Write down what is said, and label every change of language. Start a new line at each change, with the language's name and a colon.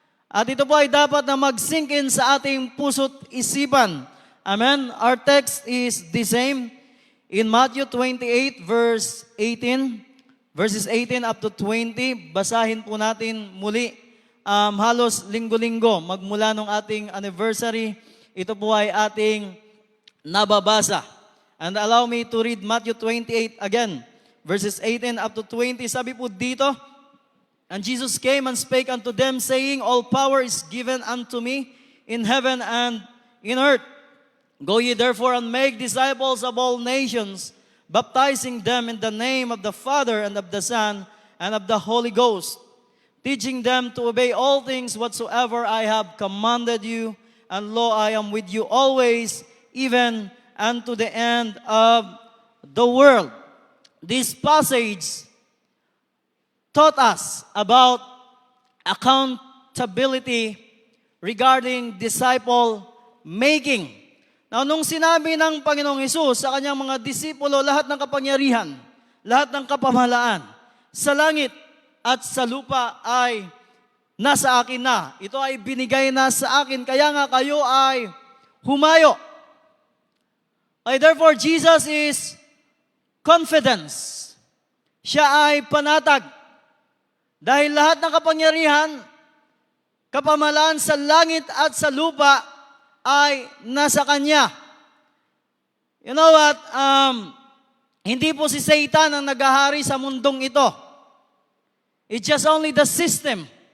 Filipino: At ito po ay dapat na mag-sink in sa ating puso't isipan.
English: Amen? Our text is the same in Matthew 28 verse 18. Verses 18 up to 20,
Filipino: basahin po natin muli. Halos linggo-linggo, magmula nung ating anniversary ito po ay ating nababasa.
English: And allow me to read Matthew 28 again, verses 18 up to 20.
Filipino: Sabi po dito,
English: "And Jesus came and spake unto them, saying, All power is given unto me in heaven and in earth. Go ye therefore and make disciples of all nations, baptizing them in the name of the Father and of the Son and of the Holy Ghost, teaching them to obey all things whatsoever I have commanded you. And lo, I am with you always, even unto the end of the world." This passage taught us about accountability regarding disciple making.
Filipino: Now, nung sinabi ng Panginoong Hesus sa kanyang mga disipulo, lahat ng kapangyarihan, lahat ng kapamahalaan, sa langit at sa lupa ay nasa akin na. Ito ay binigay na sa akin, kaya nga kayo ay humayo.
English: Therefore, Jesus is confidence.
Filipino: Siya ay panatag. Dahil lahat ng kapangyarihan, kapamahalaan sa langit at sa lupa ay nasa Kanya.
English: You know what?
Filipino: Hindi po si Satan ang naghahari sa mundong ito.
English: It's just only the system.